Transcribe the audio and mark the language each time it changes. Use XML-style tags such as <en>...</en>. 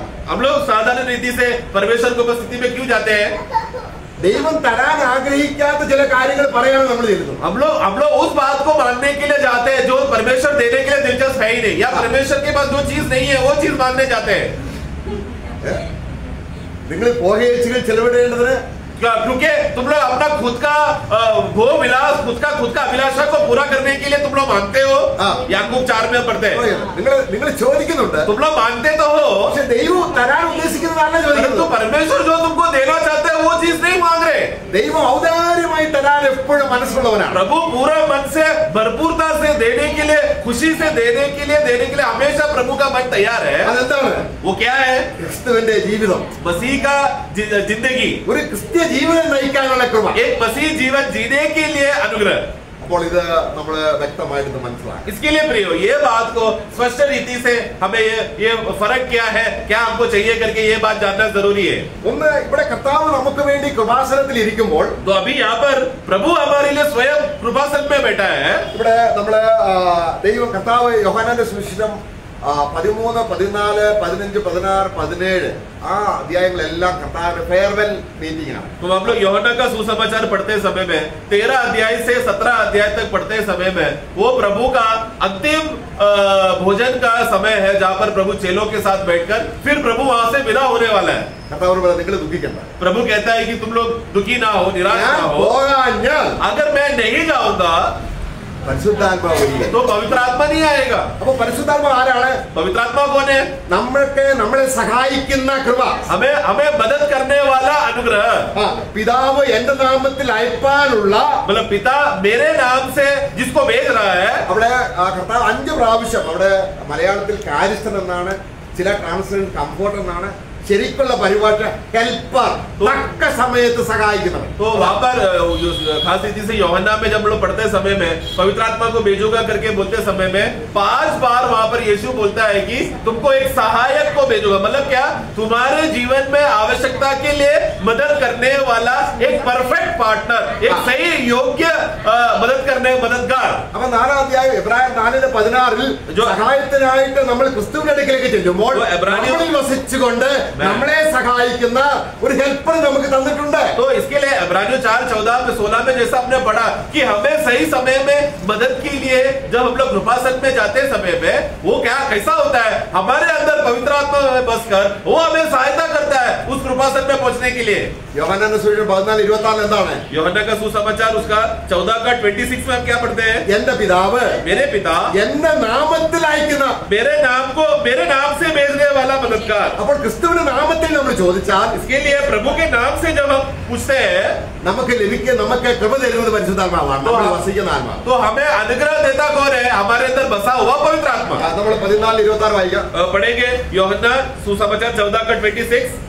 <hi>हम लोग साधारण रीति से परमेश्वर की उपस्थिति में क्यों जाते हैं?</hi> <ml>ദൈവം തരാൻ ആഗ്രഹിക്കാത്ത ചില കാര്യങ്ങൾ പറയാനാണ് നമ്മൾ ചെയ്യുന്നത്.</ml> <hi>हम लोग उस बात को मांगने के लिए जाते हैं जो परमेश्वर देने के लिए दिलचस्प है ही नहीं, या परमेश्वर के पास जो चीज नहीं है वो चीज मांगने जाते हैं।</hi> <ml>നിങ്ങൾ പോകേച്ചികൾ ചെലവിടേണ്ടതിന്,</ml> <hi>क्योंकि तुम लोग अपना खुद का भोग विलास, खुद का अभिलाषा को पूरा करने के लिए तुम लोग मांगते हो। याकूब 4 में पढ़ते हैं,</hi> <ml>നിങ്ങൾ ചോദിക്കുന്നുണ്ട്,</ml> <hi>तुम लोग मांगते तो हो,</hi> <ml>പക്ഷേ ദൈവം തരാൻ ഉദ്ദേശിക്കുന്നതല്ല ചോദിക്കുന്നത്.</ml> <hi>तो परमेश्वर जो तुमको देना चाहते हैं वो चीज नहीं मांग रहे।</hi> <ml>ദൈവം ഔദാര്യമായി തരാൻ എപ്പോഴും മനസ്സുള്ളവനാണ്.</ml> <hi>प्रभु पूरा मन से भरपूरता से देने के लिए, खुशी से देने के लिए हमेशा प्रभु का मन तैयार है।</hi> <ml>അതെന്താണ്?</ml> <hi>वो क्या है?</hi> <ml>ക്രിസ്തുവിന്റെ ജീവിതം,</ml> <hi>मसीह का जिंदगी,</hi> <ml>ഒരു ക്രിസ്ത്യ ജീവിതം നയിക്കാനുള്ള കൃപ,</ml> <hi>एक मसीह जीवन जीने के लिए अनुग्रह।</hi> <ml>അപ്പോൾ ഇത് നമ്മൾ വ്യക്തമായിട്ട് മനസ്സിലാക്കണം.</ml> <hi>इसके लिए प्रियो ये बात को स्पष्ट रीति से हमें ये फर्क क्या है, क्या हमको चाहिए करके ये बात जानना जरूरी है।</hi> <ml>ഒന്ന് ഇവിടെ കർത്താവ് നമുക്ക് വേണ്ടി കൃപാസനത്തിൽ ഇരിക്കുമ്പോൾ,</ml> <hi>तो अभी यहाँ पर प्रभु हमारे लिए स्वयं कृपासन में बैठा है।</hi> <ml>ഇവിടെ നമ്മള് ദൈവം കർത്താവ് യോഹന്നാന്റെ സുവിശേഷം 13, 14, 15, 16, 17 ആ അധ്യായങ്ങളെല്ലാം കർത്താവിന്റെ ഫെയർവെൽ മീറ്റിംഗ് ആണ്.</ml> <hi>तो हम लोग यूहन्ना का सुसमाचार पढ़ते समय में 13 अध्याय से 17 अध्याय तक पढ़ते समय में वो प्रभु का अंतिम भोजन का समय है, जहाँ पर प्रभु चेलों के साथ बैठकर फिर प्रभु वहां से विदा होने वाला है।</hi> <ml>കർത്താവ് പറയുന്നത് നിങ്ങൾ ദുഃഖിക്കണ്ട.</ml> <hi>प्रभु कहता है कि तुम लोग दुखी ना हो, निराश ना हो। अगर मैं नहीं जाऊंगा</hi> <ml>പരിശുദ്ധാത്മാവ് വരില്ല.</ml> <hi>तो पवित्र आत्मा नहीं आएगा।</hi> <ml>അപ്പൊ പരിശുദ്ധാത്മാവ് ആരാണ്?</ml> <hi>पवित्र आत्मा कौन है?</hi> <ml>നമ്മളെ സഹായിക്കുന്ന കൃപ,</ml> <hi>हमें मदद करने वाला अनुग्रह।</hi> <ml>പിതാവ് എന്റെ നാമത്തിൽ അയപ്പാനുള്ള,</ml> <hi>मतलब पिता मेरे नाम से जिसको भेज रहा है।</hi> <ml>അവിടെ കർത്താവ് 5 പ്രാവശ്യം, അവിടെ മലയാളത്തിൽ കാര്യസ്ഥൻ എന്നാണ്, ചില ട്രാൻസ്ലേഷൻ കംഫോർട്ട് എന്നാണ്, ശരിക്കുള്ള പരിഭാഷ ഹെൽപ്പർ, തക്ക സമയത്ത് സഹായിക്കുന്നവൻ.</ml> <hi>तो वहां पर खास रीति से यूहन्ना में जब लोग पढ़ते समय में पवित्र आत्मा को भेजूंगा करके बोलते समय में 5 बार वहां पर यीशु बोलता है कि तुमको एक सहायक को भेजूंगा। मतलब क्या? तुम्हारे जीवन में आवश्यकता के लिए मदद करने वाला एक परफेक्ट पार्टनर, एक सही योग्य मदद करने मददगार।</hi> <ml>അപ്പൊ 4-ാം അധ്യായം എബ്രായർ 4:16 സഹായത്തിനായിട്ട് നമ്മൾ ക്രിസ്തുവിന്റെ അടുക്കലേക്ക് ചെല്ലുമ്പോൾ നമ്മളിൽ വസിച്ചുകൊണ്ട് നമ്മളെ സഹായിക്കുന്ന ഒരു ഹെൽപ്പർ നമുക്ക് തന്നിട്ടുണ്ട്.</ml> <hi>तो इसके लिए इब्रानियों 4:14 में 16 में जैसा हमने पढ़ा कि हमें सही समय में मदद के लिए जब हम लोग कृपासन में जाते समय में वो क्या कैसा होता है, हमारे अंदर पवित्र आत्मा में बसकर वो हमें सहायता करता है उस कृपासन में पहुंचने के लिए।</hi> <ml>യോഹന്നാന്റെ സുവിശേഷം 14:24 എന്താണ്?</ml> <hi>यूहन्ना का सुसमाचार उसका 14 का 26 में हम क्या पढ़ते हैं?</hi> <ml>എന്റെ പിതാവ്</ml> <hi>मेरे पिता</hi> <ml>എന്റെ നാമത്തിൽ അയക്കുന്ന,</ml> <hi>मेरे नाम को मेरे नाम से भेजने वाला मददगार।</hi> <ml>അപ്പോൾ ക്രിസ്തുവിന്റെ നാമത്തിൽ നമ്മൾ ചോദിച്ചാൽ,</ml> <hi>इसके लिए प्रभु के नाम से जब हम पूछते हैं</hi> <ml>നമുക്ക് കൃപ തരുന്നത് പരിശുദ്ധാത്മാവാണ്, നമ്മൾ വസിക്കുന്ന ആത്മാവ്.</ml> <hi>तो हमें अनुग्रह देता कौन है? हमारे अंदर बसा हुआ पवित्र आत्मा।</hi> <ml>നമ്മൾ 14:26 വായിക്കാം.</ml> <hi>पढ़ेंगे यूहन्ना सुसमाचार 14 का 26।</hi>